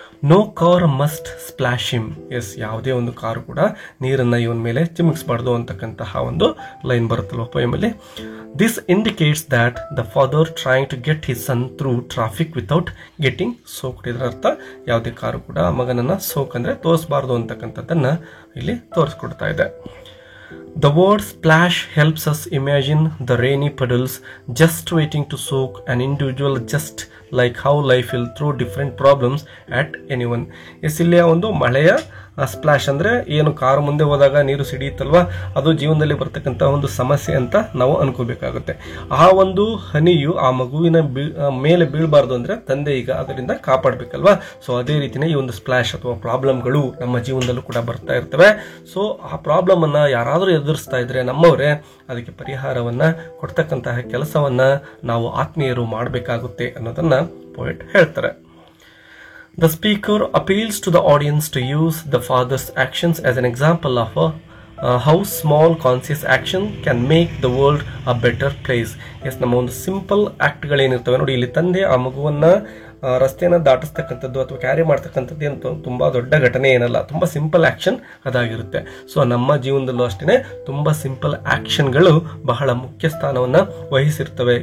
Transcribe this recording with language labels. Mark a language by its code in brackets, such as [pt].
[en] No car must splash him. [kn] S, ಯಾವುದೇ ಒಂದು car ಕೂಡ ನೀರನ್ನು ಇವನ ಮೇಲೆ ಚಿಮುಕಿಸಬಾರ್ದು ಅಂತಕ್ಕಂತಹ ಒಂದು line ಬರುತ್ತಲ್ವ ಪೋಯಮಲ್ಲಿ. [en] This indicates that the father trying to get his son through traffic without getting soaked. [kn] ಇದರ ಅರ್ಥ ಯಾವುದೇ ಕಾರು ಕೂಡ ಮಗನನ್ನ ಸೋಕ್ ಅಂದ್ರೆ ತೋರಿಸಬಾರ್ದು ಅಂತಕ್ಕಂಥದ್ದನ್ನ ಇಲ್ಲಿ ತೋರಿಸ್ಕೊಡ್ತಾ ಇದೆ. [en] The word splash helps us imagine the rainy puddles just waiting to soak an individual, just like how life will throw different problems at anyone. [kn] S, ಇಲ್ಲಿ ಒಂದು ಮಳೆಯ ಸ್ಪ್ಲಾಶ್ ಅಂದ್ರೆ ಏನು ಕಾರು ಮುಂದೆ ಹೋದಾಗ ನೀರು ಸಿಡಿಯುತ್ತಲ್ವಾ, ಅದು ಜೀವನದಲ್ಲಿ ಬರ್ತಕ್ಕಂಥ ಒಂದು ಸಮಸ್ಯೆ ಅಂತ ನಾವು ಅನ್ಕೋಬೇಕಾಗುತ್ತೆ. ಆ ಒಂದು ಹನಿಯು ಆ ಮಗುವಿನ ಮೇಲೆ ಬೀಳಬಾರ್ದು ಅಂದ್ರೆ ತಂದೆ ಈಗ ಅದರಿಂದ ಕಾಪಾಡಬೇಕಲ್ವಾ. ಸೊ ಅದೇ ರೀತಿನೇ ಈ ಒಂದು ಸ್ಪ್ಲಾಶ್ ಅಥವಾ ಪ್ರಾಬ್ಲಮ್ಗಳು ನಮ್ಮ ಜೀವನದಲ್ಲೂ ಕೂಡ ಬರ್ತಾ ಇರ್ತವೆ. ಸೊ ಆ ಪ್ರಾಬ್ಲಮ್ ಅನ್ನ ಯಾರಾದರೂ ಎದುರಿಸ್ತಾ ಇದ್ರೆ ನಮ್ಮವರೇ ಅದಕ್ಕೆ ಪರಿಹಾರವನ್ನ ಕೊಡ್ತಕ್ಕಂತಹ ಕೆಲಸವನ್ನ ನಾವು ಆತ್ಮೀಯರು ಮಾಡಬೇಕಾಗುತ್ತೆ ಅನ್ನೋದನ್ನ ಪೋಯೆಟ್ ಹೇಳ್ತಾರೆ. [en] The speaker appeals to the audience to use the father's actions as an example of how small conscious action can make the world a better place. [kn] S, ನಮ್ಮ ಒಂದು ಸಿಂಪಲ್ ಆಕ್ಟ್ಗಳೇನಿರ್ತವೆ ನೋಡಿ, ಇಲ್ಲಿ ತಂದೆ ಆ ಮಗುವನ್ನ ರಸ್ತೆಯನ್ನು ದಾಟಿಸ್ತಕ್ಕಂಥದ್ದು ಅಥವಾ ಕ್ಯಾರಿ ಮಾಡ್ತಕ್ಕಂಥದ್ದು ಅಂತ ತುಂಬಾ ದೊಡ್ಡ ಘಟನೆ ಏನಲ್ಲ, ತುಂಬಾ ಸಿಂಪಲ್ ಆಕ್ಷನ್ ಅದಾಗಿರುತ್ತೆ. ಸೊ ನಮ್ಮ ಜೀವನದಲ್ಲೂ ಅಷ್ಟೇ ತುಂಬಾ ಸಿಂಪಲ್ ಆಕ್ಷನ್ಗಳು ಬಹಳ ಮುಖ್ಯ ಸ್ಥಾನವನ್ನ ವಹಿಸಿರ್ತವೆ.